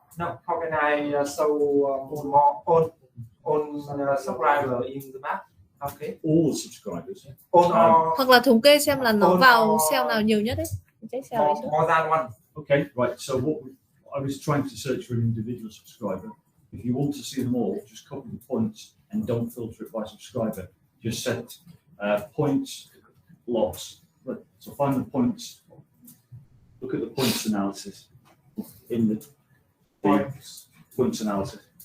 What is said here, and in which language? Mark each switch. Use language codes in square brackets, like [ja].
[en] No, how can I show more on subscriber in the map? Okay. All the subscribers. On or [vi] Hoặc là thống kê xem là nó vào cell nào nhiều nhất ấy. Check cell ấy chứ. [en] more than one. Okay, right. So I was trying to search for an individual subscriber. If you want to see them all, just copy the points and don't filter it by subscriber. Just set points, lots. So find the points. Look at the points analysis in the points analysis.